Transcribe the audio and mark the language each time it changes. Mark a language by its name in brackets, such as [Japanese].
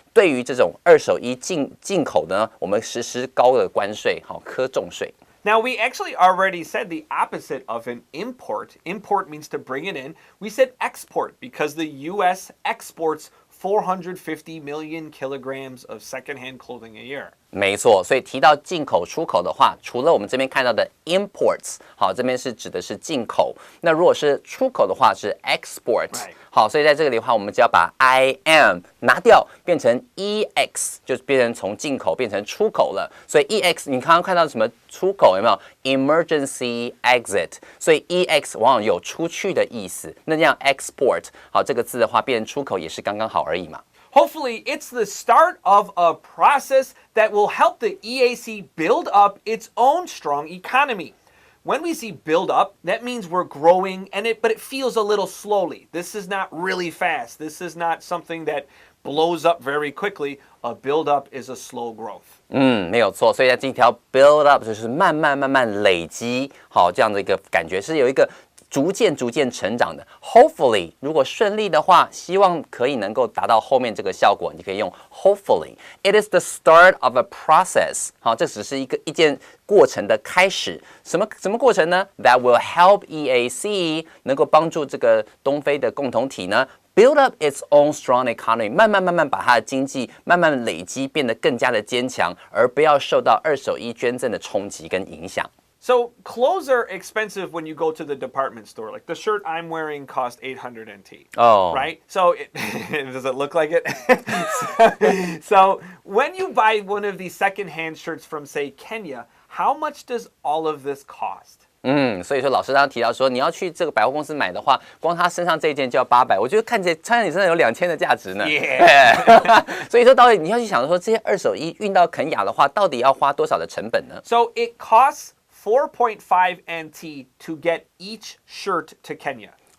[Chinese] 对于这种二手衣进口呢，我们实施高的关税，好，课重税。 [English] Now, we actually already said the opposite of an import. Import means to bring it in. We said export because the U.S. exports 450 million kilograms of secondhand clothing a year. [Chinese] 没错，所以提到进口、出口的话，除了我们这边看到的 imports， 好，这边是指的是进口。那如果是出口的话是 export。好，所以在这里的话，我们只要把 im 拿掉，变成 ex， 就变成从进口变成出口了。所以 ex， 你刚刚看到什么出口有没有 ？emergency exit， 所以 ex 往往有出去的意思。那这样 export， 好，这个字的话变成出口也是刚刚好而已嘛。 [English] Hopefully, it's the start of a process that will help the EAC build up its own strong economy. When we see build up, that means we're growing, but it feels a little slowly. This is not really fast. This is not something that blows up very quickly. A build up is a slow growth. [Chinese] 没有错。所以在这条 build up 就是慢慢累积，好，这样的一个感觉是有一个逐渐成长的。 [English] Hopefully， [Chinese] 如果顺利的话，希望可以能够达到后面这个效果，你可以用 hopefully。 [English] It is the start of a process。 [Chinese] 好，这只是一件过程的开始。什么过程呢 ？ [English] That will help EAC [Chinese] 能够帮助这个东非的共同体呢。 [English] Build up its own strong economy， [Chinese] 慢慢把它的经济慢慢累积，变得更加的坚强，而不要受到二手衣捐赠的冲击跟影响。 [English] So clothes are expensive when you go to the department store. Like the shirt I'm wearing cost 800 NT. Oh. Right? So does it look like it? So when you buy one of these secondhand shirts from, say, Kenya, how much does all of this cost? [Chinese] 所以说老师刚刚提到说，你要去这个百货公司买的话，光他身上这一件就要800，我觉得看起来穿在你身上有2000的价值呢。所以说到底你要去想说，这些二手衣运到肯亚的话，到底要花多少的成本呢 [English] ？So it costs 4.5 NT to get each shirt to Kenya.